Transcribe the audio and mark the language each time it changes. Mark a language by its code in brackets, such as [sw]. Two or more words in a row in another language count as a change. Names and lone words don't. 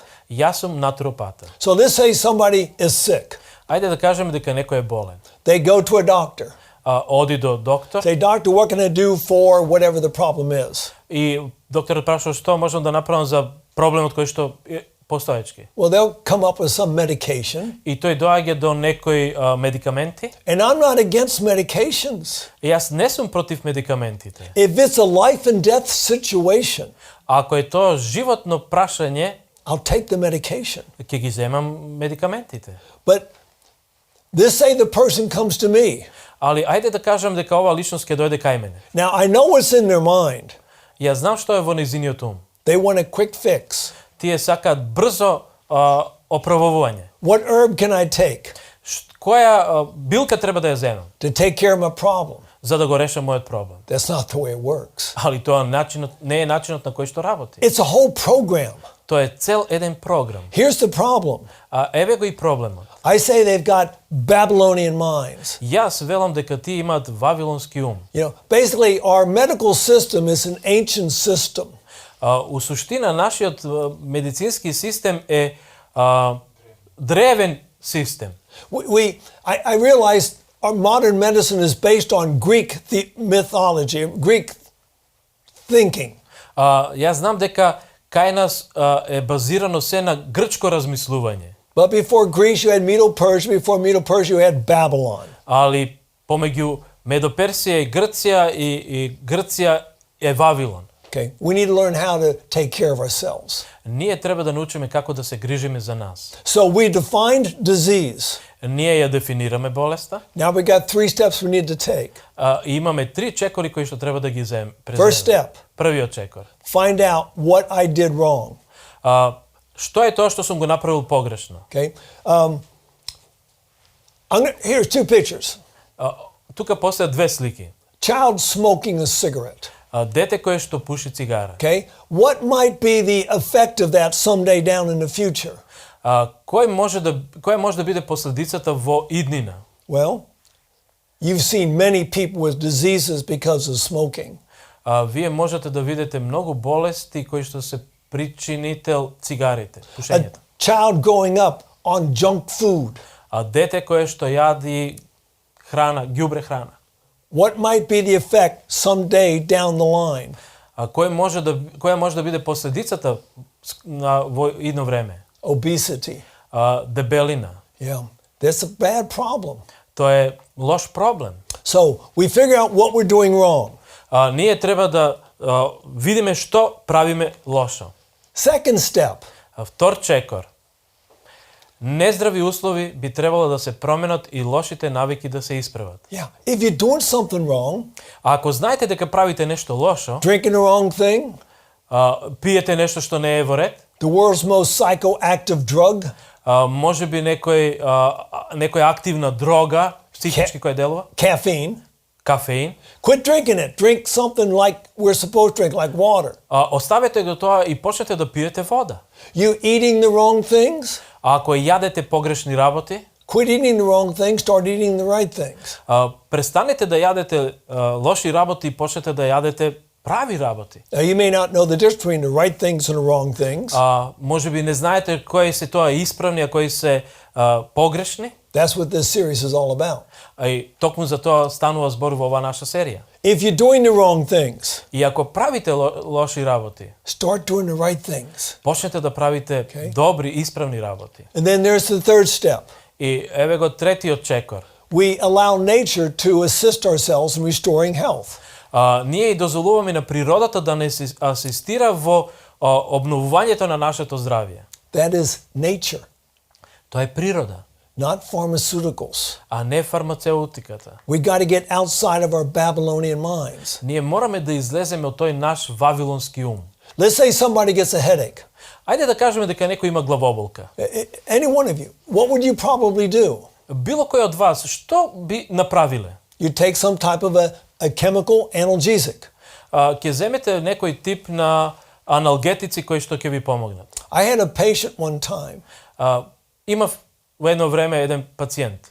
[mk] Јас сум натуропатар. [en] So let's say somebody is sick. [mk] Ајде да кажеме дека некој е болен. [en] They go to a doctor. [mk] Оди до доктор [en] Say, doctor, what can I do for whatever the problem is? [mk] и докторот прашува што можам да направам за проблемот кој што е постоечки. [en] Well, they'll come up with some medication. [mk] И тој доаѓа до некои медикаменти. [en] And I'm not against medications. [mk] И јас не сум против медикаментите. [en] If it's a life and death situation, [mk] Ако е тоа животно прашање, [en] I'll take the medication. [mk] ќе ги земам медикаментите. [en] But let's say the person comes to me. [mk] Али ајде да кажам дека ова личност ќе дојде кај мене. [en] Now, I know what's in their mind. [mk] Јас знам што е во нејзиниот ум. [en] They want a quick fix. [mk] Тие сакаат брзо оправување. [en] What herb can I take [mk] Која билка треба да ја земам [en] to take care of my problem? [mk] за да го решам мојот проблем? [en] That's not the way it works. [mk] Али тоа не е начинот на кој што работи. [en] It's a whole program. [mk] Тоа е цел еден програм. [en] Here's the problem. [mk] Еве го и проблемот. [en] I say they've got Babylonian minds. [mk] Јас велам дека тие имаат вавилонски ум. [en] You know, basically, our medical system is an ancient system. [mk] У суштина нашиот медицински систем е древен систем. [en] I realized our modern medicine is based on Greek mythology, Greek thinking. [mk] Јас знам дека кај нас е базирано се на грчко размислување. [en] But before Greece, you had Medo-Persia. Before Medo-Persia, you had Babylon. [mk] Али помеѓу Медоперсија и Грција и Грција е Вавилон. [en] Okay, we need to learn how to take care of ourselves. [mk] Ние треба да научиме како да се грижиме за нас. [en] So we defined disease. [mk] Ние ја дефинираме болеста. [en] Now we got 3 steps we need to take. [mk] И имаме 3 чекори кои што треба да ги преземеме. [en] First step. [mk] Првиот чекор. [en] Find out what I did wrong. [mk] Што е тоа што сум го направил погрешно? [en] Okay. Here's 2 pictures. [mk] Тука постојат 2 слики. [en] child smoking a cigarette, [mk] Дете кое што пуши цигара. [en] okay, what might be the effect of that someday down in the future? [mk] Која може да биде последицата во иднина? [en] Well, you've seen many people with diseases because of smoking. [mk] Вие можете да видите многу болести кои што се причинител цигарите, [en] A [mk] пушењето. [en] child growing up on junk food. [mk] Дете кое што јади храна, ѓубре храна. [en] What might be the effect someday down the line? [mk] Која може да биде последицата во идно време? [en] Obesity. [mk] Дебелина. [en] Yeah, that's a bad problem. [mk] Тоа е лош проблем. [en] So we figure out what we're doing wrong. [mk] Ние треба да видиме што правиме лошо. [en] Second step, [mk] Втор чекор. Нездрави услови би требало да се променат и лошите навики да се исправат. [en] yeah, if you're doing something wrong, [mk] Ако знаете дека правите нешто лошо, [en] drinking the wrong thing, [mk] пиете нешто што не е во ред, [en] the world's most psychoactive drug, [mk] може би некоја активна дрога, психички која делува, [en] caffeine, [mk] кафеин, [en] quit drinking it. Drink something like we're supposed to drink, like water. [mk] оставете го тоа и почнете да пиете вода. [en] You eating the wrong things, [mk] Ако јадете погрешни работи, [en] quit eating the wrong things, start eating the right things. [mk] престанете да јадете лоши работи и почнете да јадете прави работи. [en] Now, you may not know the difference between the right things and the wrong things. [mk] Може би не знаете кои се тоа исправни, а кои се погрешни. [en] That's what this series is all about. [mk] И токму за тоа станува збор во оваа наша серија. [en] If you're doing the wrong things, [mk] И ако правите лоши работи, [en] start doing the right things. [mk] почнете да правите добри, исправни работи. [en] And then there's the third step. [mk] И еве го третиот чекор. [en] We allow nature to assist ourselves in restoring health. [mk] Ние и дозволуваме на природата да не се асистира во обновувањето на нашето здравје. [en] That is nature, [mk] Тоа е природа, [en] not pharmaceuticals. [mk] а не фармацеутиката. [en] We got to get outside of our Babylonian minds. [mk] Ние мораме да излеземе од тој наш вавилонски ум. [en] Let's say somebody gets a headache. [mk] Ајде да кажеме дека некој има главоболка. [en] Any one of you, what would you probably do? [mk] Било кој од вас, што би направиле? [en] You take some type of a chemical analgesic. [mk] Ќе земете некој тип на аналгетици кои што ќе ви помогнат. [en] I had a patient one time [mk] Имав во едно време еден пациент